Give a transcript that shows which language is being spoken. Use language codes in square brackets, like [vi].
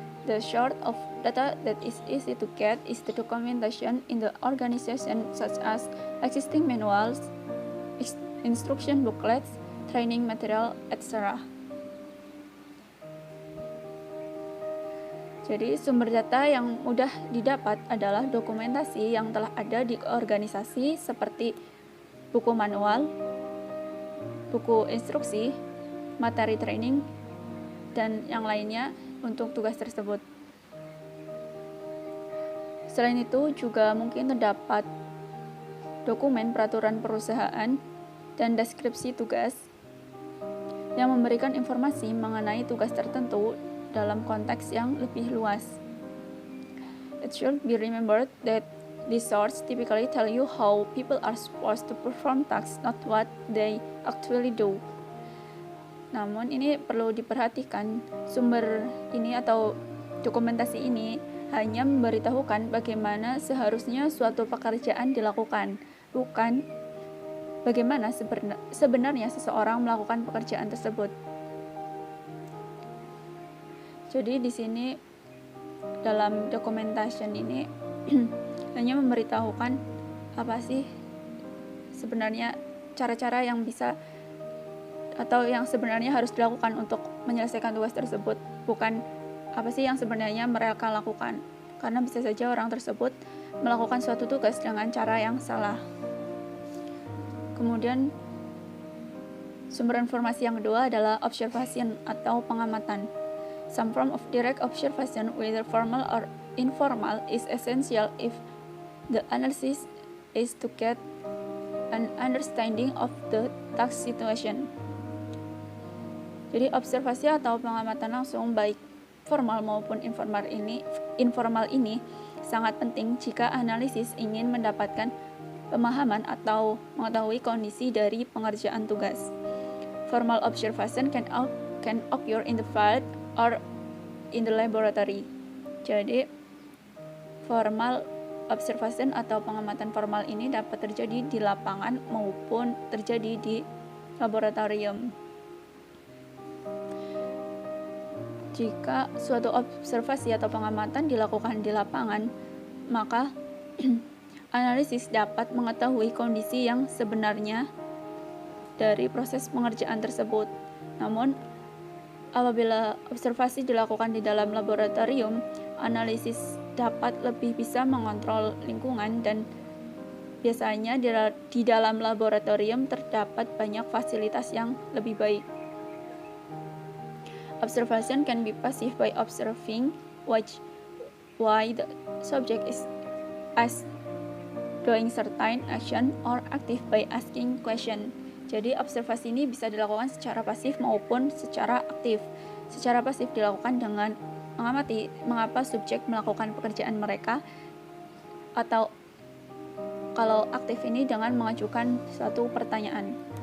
[en] The sort of data that is easy to get is the documentation in the organization, such as existing manuals, instruction booklets, training material, etc. [id] Jadi sumber data yang mudah didapat adalah dokumentasi yang telah ada di organisasi seperti buku manual, buku instruksi, materi training, dan yang lainnya untuk tugas tersebut. Selain itu juga mungkin terdapat dokumen peraturan perusahaan dan deskripsi tugas yang memberikan informasi mengenai tugas tertentu dalam konteks yang lebih luas. [en] It should be remembered that these sorts typically tell you how people are supposed to perform tasks, not what they actually do. [id] Namun ini perlu diperhatikan, sumber ini atau dokumentasi ini hanya memberitahukan bagaimana seharusnya suatu pekerjaan dilakukan, bukan bagaimana sebenarnya seseorang melakukan pekerjaan tersebut. Jadi di sini dalam documentation ini hanya memberitahukan apa sih sebenarnya cara-cara yang bisa atau yang sebenarnya harus dilakukan untuk menyelesaikan tugas tersebut, bukan apa sih yang sebenarnya mereka lakukan, karena bisa saja orang tersebut melakukan suatu tugas dengan cara yang salah. Kemudian sumber informasi yang kedua adalah observation atau pengamatan. [en] Some form of direct observation, whether formal or informal, is essential if the analysis is to get an understanding of the task situation. [id] Jadi observasi atau pengamatan langsung baik formal maupun informal ini sangat penting jika analisis ingin mendapatkan pemahaman atau mengetahui kondisi dari pengerjaan tugas. [en] Formal observation can occur in the field or in the laboratory. [id] Jadi formal observation atau pengamatan formal ini dapat terjadi di lapangan maupun terjadi di laboratorium. Jika suatu observasi atau pengamatan dilakukan di lapangan, maka analisis dapat mengetahui kondisi yang sebenarnya dari proses pengerjaan tersebut. Namun, apabila observasi dilakukan di dalam laboratorium, analisis dapat lebih bisa mengontrol lingkungan dan biasanya di dalam laboratorium terdapat banyak fasilitas yang lebih baik. [en] Observation can be passive by observing why the subject is doing certain action, or active by asking question. [id] Jadi observasi ini bisa dilakukan secara pasif maupun secara aktif. Secara pasif dilakukan dengan mengamati mengapa subjek melakukan pekerjaan mereka, atau kalau aktif ini dengan mengajukan suatu pertanyaan.